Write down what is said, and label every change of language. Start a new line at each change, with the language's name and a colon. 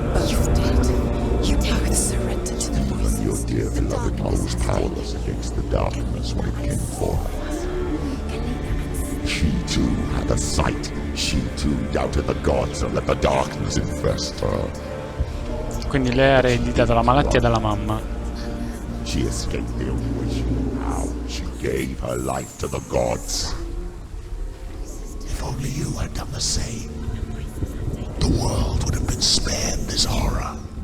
English: You're dead. You both surrender to the voices. Your dear beloved was powerless against the darkness when it came for her. She too had a sight. She too doubted the gods and let the darkness infest her.
Italian: Quindi lei ha ereditato la malattia dalla mamma.
English: She escaped the only way she knew how. She gave her life to the gods. If only you had done the same, the world would have been spared this horror.